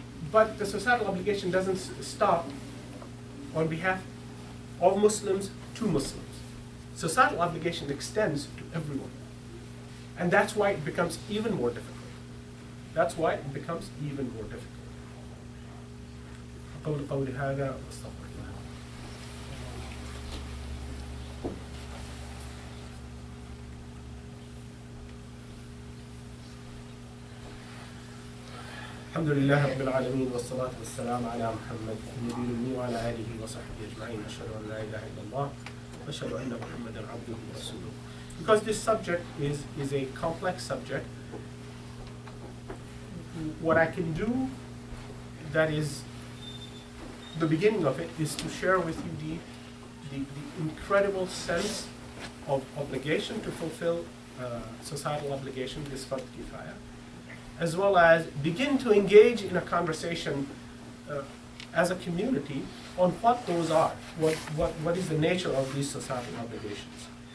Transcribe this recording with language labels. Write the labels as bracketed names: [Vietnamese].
[English] But the societal obligation doesn't stop on behalf of Muslims to Muslims. Societal obligation extends to everyone. And that's why it becomes even more difficult. That's why it becomes even more difficult. [Arabic] أقول قولي هذا وأستغفر الله. الحمد لله رب العالمين والصلاة والسلام على محمد النبي الأمي وعلى آله وصحبه أجمعين. أشهد أن لا إله إلا الله وأشهد أن محمدا عبده ورسوله. [English] Because this subject is a complex subject, what I can do, that is the beginning of it, is to share with you the incredible sense of obligation to fulfill societal obligation, this fard kifaya, as well as begin to engage in a conversation as a community on what those are, what is the nature of these societal obligations.